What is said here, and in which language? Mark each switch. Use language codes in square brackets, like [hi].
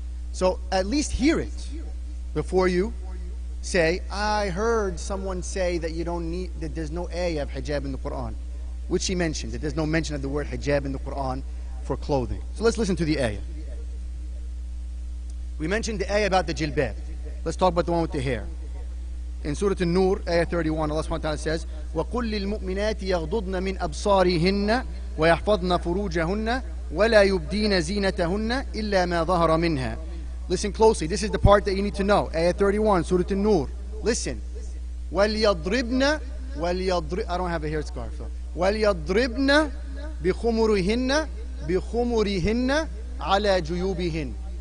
[en] So at least hear it before you say, I heard someone say that you don't need, that there's no ayah of hijab in the Quran, which she mentioned, that there's no mention of the word hijab in the Quran for clothing. So let's listen to the ayah. We mentioned the ayah about the jilbab. Let's talk about the one with the hair. In Surah An-Nur, ayah 31, Allah subhanahu wa ta'ala says, [ar] وَقُلْ لِلْمُؤْمِنَاتِ يَغْضُضْنَ مِنْ أَبْصَارِهِنَّ وَيَحْفَظْنَ فُرُوجَهُنَّ وَلَا يُبْدِينَ زِينَتَهُنَّ إِلَّا مَا ظَهَرَ مِنْهَا. [en] Listen closely. This is the part that you need to know. Ayah 31, Surah An-Nur. Listen. [ar] وَلْيَضْرِبْنَ [en] I don't have a hair scarf. [ar] So. وَلْيَضْرِبْنَ بِخُمُرِهِنَّ عَلَى جُيُوبِهِنَّ.